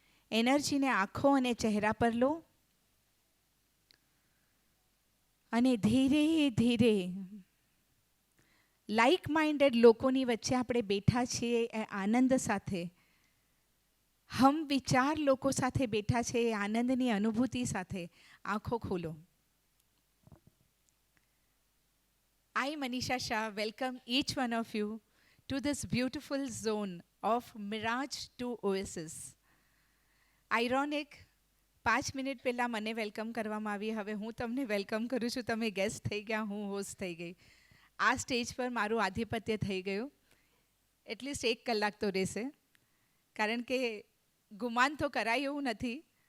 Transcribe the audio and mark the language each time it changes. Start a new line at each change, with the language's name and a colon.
Gujarati: એનર્જીને આંખો અને ચહેરા પર લો અને ધીરે ધીરે લાઇક માઇન્ડેડ લોકોની વચ્ચે આપણે બેઠા છીએ એ આનંદ સાથે, હમ વિચાર લોકો સાથે બેઠા છે એ આનંદની અનુભૂતિ સાથે આંખો ખોલો.
English: I, Manisha Shah, welcome each one of you to this beautiful zone of Mirage to Oasis.
Gujarati: Ironic, 5 minute પહેલાં મને વેલકમ કરવામાં આવી, હવે હું તમને વેલકમ કરું છું. તમે ગેસ્ટ થઈ ગયા, હું હોસ્ટ થઈ ગઈ. આ સ્ટેજ પર મારું આધિપત્ય થઈ ગયું. એટલીસ્ટ 1 કલાક તો રહેશે, કારણ કે ગુમાન તો કરાય એવું નથી.